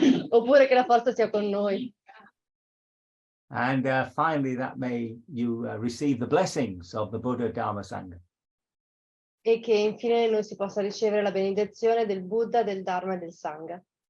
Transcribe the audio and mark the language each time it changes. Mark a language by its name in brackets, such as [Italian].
[Italian] Oppure che la forza sia con noi. [English] And finally, that may you receive the blessings of the Buddha, Dharma, Sangha. [Italian] E che infine noi si possa ricevere la benedizione del Buddha, del Dharma e del Sangha.